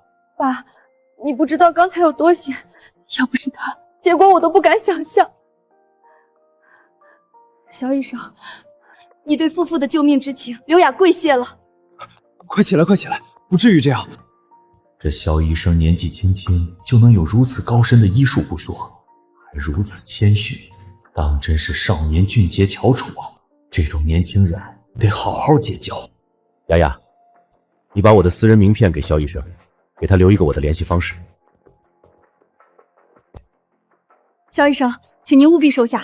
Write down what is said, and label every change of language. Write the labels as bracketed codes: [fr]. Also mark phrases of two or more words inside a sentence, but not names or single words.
[zh] 爸，你不知道刚才有多险，要不是他，结果我都不敢想象。肖医生，你对夫妇的救命之情，刘雅跪谢了。快起来，快起来，不至于这样。这肖医生年纪轻轻就能有如此高深的医術不說，還如此謙遜，當真是少年俊傑翹楚啊！這種年輕人得好好結交。雅雅，你把我的私人名片給肖醫生，給他留一個我的聯繫方式。肖醫生，請您務必收下。